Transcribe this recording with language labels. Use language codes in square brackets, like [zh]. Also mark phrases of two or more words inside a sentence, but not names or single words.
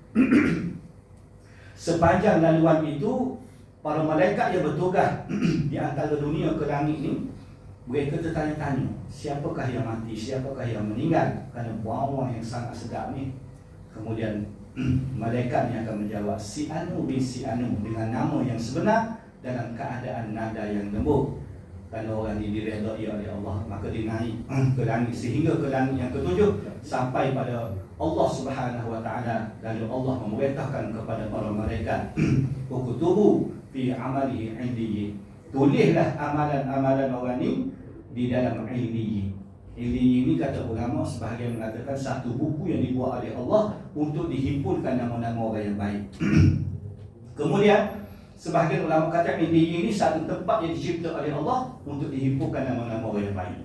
[ms] Sepanjang laluan itu, para malaikat yang bertugas di antara dunia ke langit ni, mereka tertanya-tanya, siapakah yang mati, siapakah yang meninggal, kerana bawang yang sangat sedap ni. Kemudian malaikat yang akan menjawab, si Anu bin si Anu, dengan nama yang sebenar dalam keadaan nada yang lembut. Kalau orang ini diredai oleh Allah, maka dia naik ke langit sehingga ke langit yang ketujuh, sampai pada Allah Subhanahu Wa Taala. Lalu Allah memerintahkan kepada para malaikat, [ar] "اكتبوا في عمله عنديين." [ms] Tulislah amalan-amalan orang ini di dalam 'indiyyin. 'Indiyyin ini kata ulama sebahagian mengatakan satu buku yang dibuat oleh Allah untuk dihimpunkan nama-nama orang yang baik. Kemudian sebahagian ulama kata ini satu tempat yang dicipta oleh Allah untuk dihimpunkan nama-nama orang yang baik.